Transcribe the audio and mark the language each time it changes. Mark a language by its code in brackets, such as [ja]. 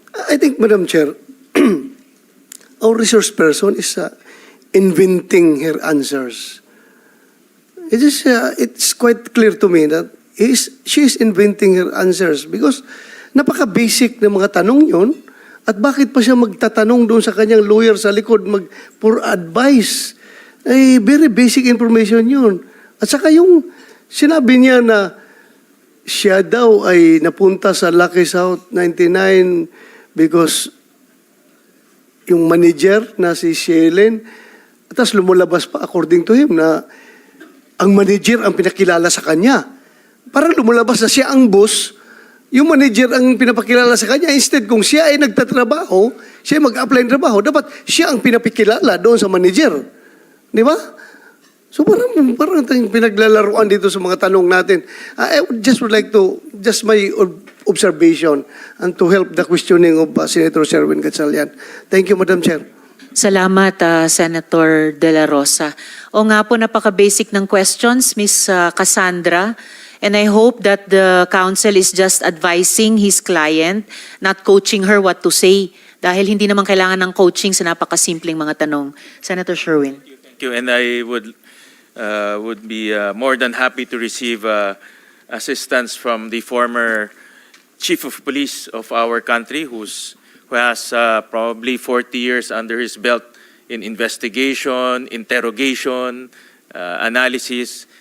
[en] I think, Madam Chair, our resource person is inventing her answers. It's quite clear to me that she is inventing her answers because [tl] napaka-basic ng mga tanong yun. At bakit pa siya magtatanong doon sa kanyang lawyer sa likod for advice? [en] Ay, very basic information yun. [tl] At saka yung sinabi niya na siya daw ay napunta sa Lucky South 99 because yung manager na si Shelen, tapos lumulabas pa [en] according to him [tl] na ang manager ang pinakilala sa kanya. Parang lumulabas na siya ang boss, yung manager ang pinapakilala sa kanya. Instead, kung siya ay nagtatrabaho, siya ay mag-apply ng trabaho, dapat siya ang pinapakilala doon sa manager. Di ba? So parang tayong pinaglalaruan dito sa mga tanong natin. [en] I just would like to, just my observation and to help the questioning of Senator Sherwin Gatchalian. Thank you, Madam Chair. [tl] Salamat, Senator De La Rosa. O nga po, napaka-basic ng questions, Ms. Cassandra. [en] And I hope that the counsel is just advising his client, not coaching her what to say. [tl] Dahil hindi naman kailangan ng coaching sa napakasimpleng mga tanong. [en] Senator Sherwin. Thank you, and I would be more than happy to receive assistance from the former chief of police of our country, who has probably 40 years under his belt in investigation, interrogation, analysis.